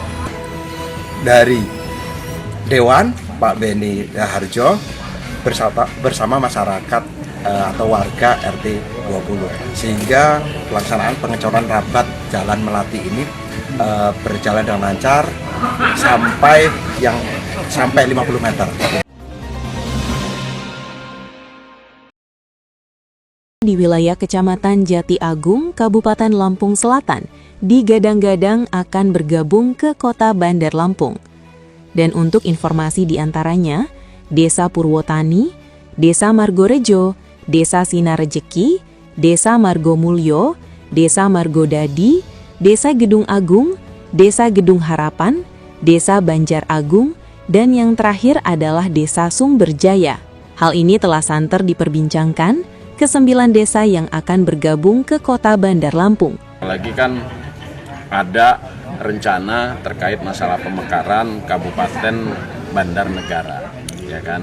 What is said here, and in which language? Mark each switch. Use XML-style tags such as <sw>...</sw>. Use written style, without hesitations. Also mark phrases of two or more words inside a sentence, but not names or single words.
<id>Dari Dewan Pak Beni Raharjo bersama masyarakat atau warga RT 20 sehingga pelaksanaan pengecoran rabat Jalan Melati ini berjalan dengan lancar sampai 50 meter. Di wilayah Kecamatan Jati Agung, Kabupaten Lampung Selatan, digadang-gadang akan bergabung ke Kota Bandar Lampung. Dan untuk informasi diantaranya, Desa Purwotani, Desa Margorejo, Desa Sinarejeki, Desa Margomulyo, Desa Margodadi, Desa Gedung Agung, Desa Gedung Harapan, Desa Banjar Agung, dan yang terakhir adalah Desa Sumberjaya. Hal ini telah santer diperbincangkan ke 9 desa yang akan bergabung ke Kota Bandar Lampung. Lagi kan ada rencana terkait masalah pemekaran Kabupaten Bandar Negara, ya kan?</id>